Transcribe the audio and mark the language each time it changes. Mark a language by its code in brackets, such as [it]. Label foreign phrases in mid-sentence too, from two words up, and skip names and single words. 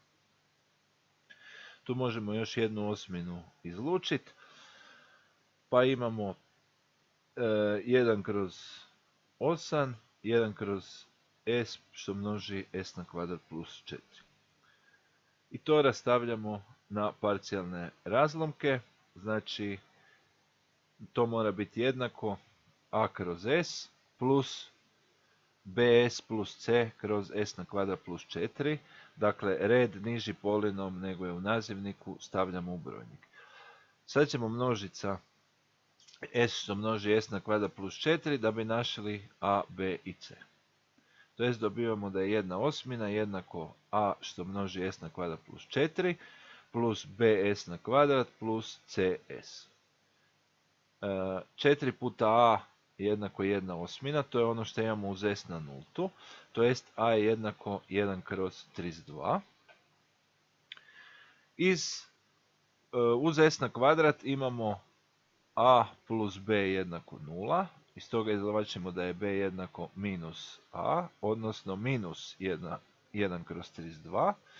[hr] Tu možemo još jednu osminu izlučiti, pa imamo 1 kroz 8, 1 kroz s, što množi s na kvadrat plus 4. I to rastavljamo na parcijalne razlomke, znači to mora biti jednako a kroz s plus bs plus c kroz s na kvadrat plus 4. Dakle, red niži polinom nego je u nazivniku stavljamo u brojnik. Sad ćemo množica s što množi s na kvadrat plus 4 da bi našli a, b i c. To jest dobivamo da je 1/8 jednako a što množi s na kvadrat plus 4 plus bs na kvadrat plus cs. 4 puta a jednako 1/8, to je ono što imamo uz s na nultu, to jest a je jednako 1 kroz 32. Uz s na kvadrat imamo a plus b jednako 0, iz toga izvlačimo da je b jednako minus a, odnosno minus 1 kroz 32.